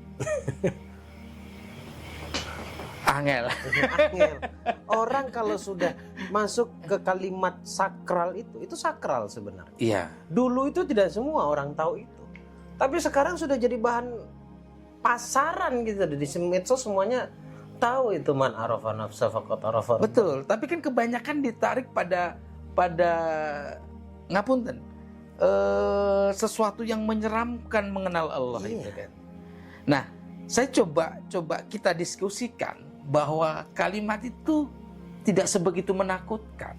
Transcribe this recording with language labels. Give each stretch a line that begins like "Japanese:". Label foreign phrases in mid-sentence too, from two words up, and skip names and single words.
Indonesian: Angel. Orang kalau sudah masuk ke kalimat sakral itu sakral sebenarnya. Iya. Dulu itu tidak semua orang tahu itu. Tapi sekarang sudah jadi bahan pasaran gitu. Di medsos semuanya tahu itu,
Arabic: من عرف نفسه فقد عرف.
Indonesian: Betul, tapi kan kebanyakan ditarik pada ngapunten. Sesuatu yang menyeramkan mengenal Allah itu kan. Nah, saya coba kita diskusikan bahwa kalimat itu tidak sebegitu menakutkan.